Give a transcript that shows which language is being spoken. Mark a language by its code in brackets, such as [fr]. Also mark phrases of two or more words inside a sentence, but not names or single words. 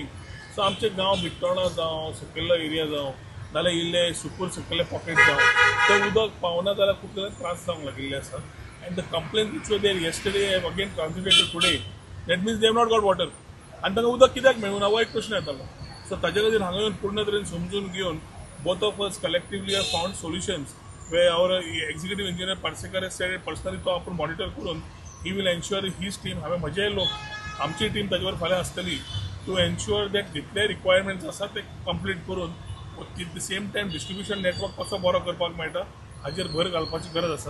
[kok] सो आमचे गांव बिट्टोणा जावं सकयल्लो एरिया जावं नाल्यार इल्ले सुकूर सकयल्ले पॉकेट जावं ते उदक पावना जाल्यार खूब जाल्यार त्रास जावंक लागिल्ले आसा. [en] And the complaint which were there yesterday have again transmitted to today that means they have not got water. [kok] आनी तांकां उदक कित्याक मेळूना हो एक प्रश्न येतालो. सो ताचे खातीर हांगा येवन पूर्ण तरेन समजून घेवन [en] both of us collectively have found solutions way our executive engineer Parsekar has said personally [kok] तो आपूण मॉनिटर करून [en] he will ensure his team [kok] हांवें म्हजे लोक आमची टीम ताचे वर फाल्यां आसतली [en] to ensure that [kok] जितले रिक्वायरमेंट्स आसा ते कंप्लीट करून [en] at the same time distribution network [kok] कसो बरो करपाक मेळटा हाचेर भर घालपाची गरज आसा.